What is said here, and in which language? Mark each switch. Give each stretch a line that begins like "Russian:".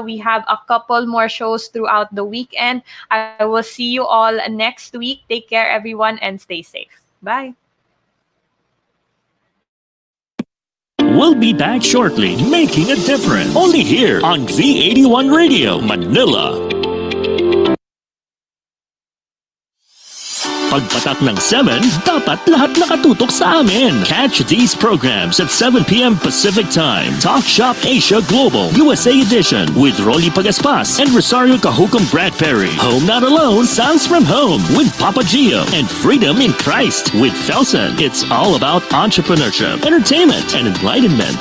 English: We have a couple more shows throughout the weekend. I will see you all next week. Take care, everyone, and stay safe. Bye. We'll be back shortly, Making a Difference, only here on V81 Radio Manila.
Filipino: Pagpatak ng 7, dapat lahat nakatutok sa amin.
English: Catch these programs at 7 p.m. Pacific Time. Talk Shop Asia Global, USA Edition, with Rolly Pagaspas and Rosario Cajucom Bradbury. Home Not Alone, Sounds from Home, with Papa Gio. And Freedom in Christ, with Felson. It's all about entrepreneurship, entertainment, and enlightenment.